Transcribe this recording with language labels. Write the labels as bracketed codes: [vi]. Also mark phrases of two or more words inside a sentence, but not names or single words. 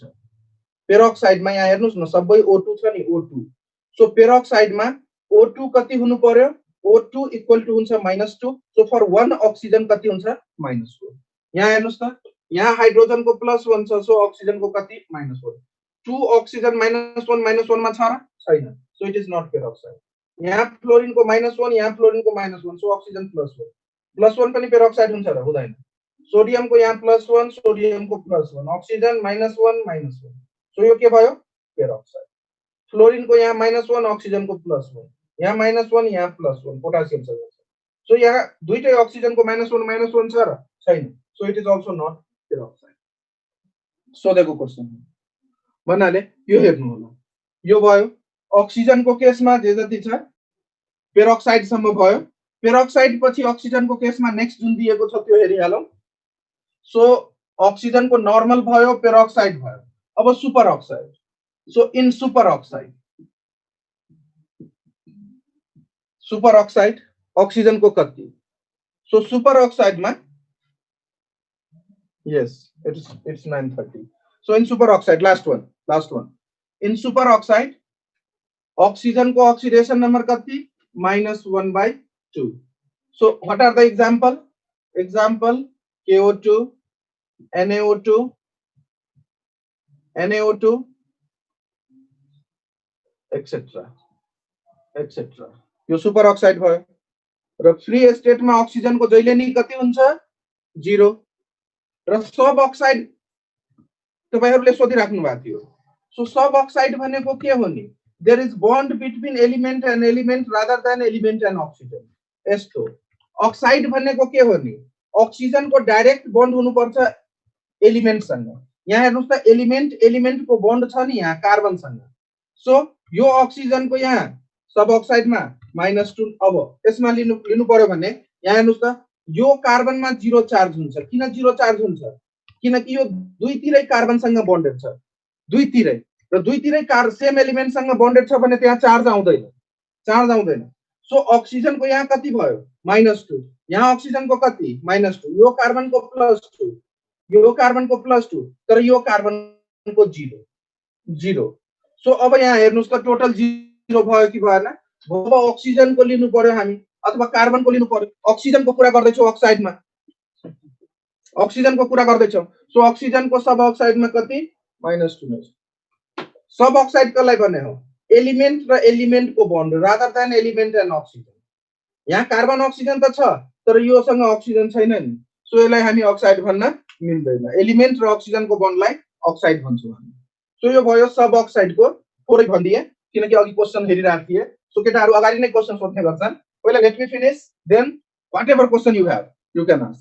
[ne] पेरोक्साइड मा यहाँ हेर्नुस् न सबै O2 छ नि O2 सो पेरोक्साइड मा O2 कति हुनु पर्यो O2 [en] equal to [ne] हुन्छ -2 [en] so for 1 oxygen [ne] कति हुन्छ -4 यहाँ हेर्नुस् त यहाँ हाइड्रोजन को +1 छ सो ऑक्सीजन को कति -1 2 ऑक्सीजन -1 मा छ र छैन, [en] so it is not peroxide. [ne] यहाँ फ्लोरिन को -1, यहाँ फ्लोरिन को -1, [en] so oxygen +1 [ne] पनि पेरोक्साइड हुन्छ र हुँदैन। सोडियम को यहाँ +1, सोडियम को +1, ऑक्सीजन -1, सो यो के भयो पेरोक्साइड। फ्लोरिन को यहाँ -1, ऑक्सीजन को +1, यहाँ -1, यहाँ +1, पोटासियम सँग छ, सो यहाँ दुईटै ऑक्सीजन को -1 छ र छैन, [en] so it is also not peroxide. [ne] सोधेको क्वेशन भन्नाले यो हेर्नु होला, यो भयो ऑक्सीजन को केसमा जे जति छ पेरोक्साइड सम्म भयो। पेरोक्साइड पछि ऑक्सीजन को केसमा नेक्स्ट जुन दिएको छ त्यो हेरिहालौं। सो ऑक्सीजन को नॉर्मल भयो, पेरोक्साइड भयो। अब [en] super oxide, so in super oxide oxygen [ne] को कति, [en] so super oxide [ne] में [en] yes it's 930, so in super oxide last one in super oxide oxygen को oxidation number कति -1/2, so what are the example KO2, NaO2 etc [ne] यो सुपर ऑक्साइड भयो। र [en] free state [ne] में ऑक्सीजन को जहिले नि कति हुन्छ 0, र [en] sub oxide [ne] तपाईहरुले सोधिराख्नु भएको थियो। सो [en] sub oxide [ne] भनेको के हो नि, [en] there is bond between element and element rather than element and oxygen. [ne] यस्तो ऑक्साइड भनेको के हो नि, ऑक्सीजन को डाइरेक्ट बॉन्ड हुनु पर्छ एलिमेंट सँग। यहाँ हेर्नुस् त एलिमेंट को बॉन्ड छ नि यहाँ कार्बन सँग, सो यो ऑक्सीजन को यहाँ [en] sub oxide [ne] में -2। अब यसमा लिनु पर्यो भने यहाँ हेर्नुस् त यो कार्बन में 0 चार्ज हुन्छ। किन 0 चार्ज हुन्छ, किनकि यो दुईतिरै कार्बन सँग बॉन्डेड छ, दुईतिरै र दुईतिरै [en] same element [ne] सँग बॉन्डेड छ भने त्यहाँ चार्ज आउँदैन। सो ऑक्सीजन को यहाँ कति भयो -2, यहाँ ऑक्सीजन को कति -2, यो कार्बन को +2, यो कार्बन को +2, तर यो कार्बन को 0। सो अब यहाँ हेर्नुस् त टोटल 0 भयो कि भएन। अब ऑक्सीजन को लिनु पर्यो हामी अथवा कार्बन को लिनु पर्यो। ऑक्सीजन को कुरा गर्दै छौ ऑक्साइड में, ऑक्सीजन को कुरा गर्दै छौ, सो ऑक्सीजन को [en] sub oxide [ne] में कति -2 नै छ। [en] sub oxide [ne] कसलाई भन्ने हो, एलिमेंट र एलिमेंट को बॉन्ड [en] rather than element and oxygen. [ne] यहाँ कार्बन ऑक्सीजन त छ तर यो सँग ऑक्सीजन छैन नि, सो यसलाई हामी ऑक्साइड भन्न मिल्दैन। एलिमेंट र ऑक्सीजन को बॉन्डलाई ऑक्साइड भन्छौं हामी। सो यो भयो [en] sub oxide [ne] को थोरै भन्दिए किनकि अघि क्वेशन हेरिरहेको थिए। सो केटाहरु अगाडि नै क्वेशन सोध्ने गर्छन्। [en] पहिला let me finish, then whatever question you have you can ask.